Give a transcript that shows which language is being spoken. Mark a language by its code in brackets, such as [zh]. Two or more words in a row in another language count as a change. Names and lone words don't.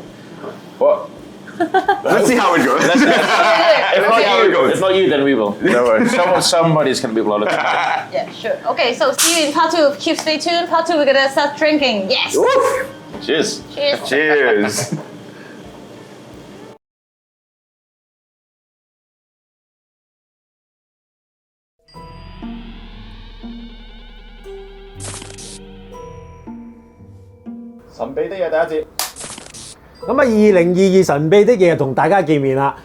[en] Well, let's see how it goes. If not you, then we will. No worries. Somebody's gonna be blotted. Yeah, sure. Okay, so see you in part 2. Keep stay tuned. Part 2, we're gonna start drinking. Yes. Cheers. Cheers. Cheers. [yue] 神秘的嘢第一節。咁啊，2022神秘的嘢同大家見面啦。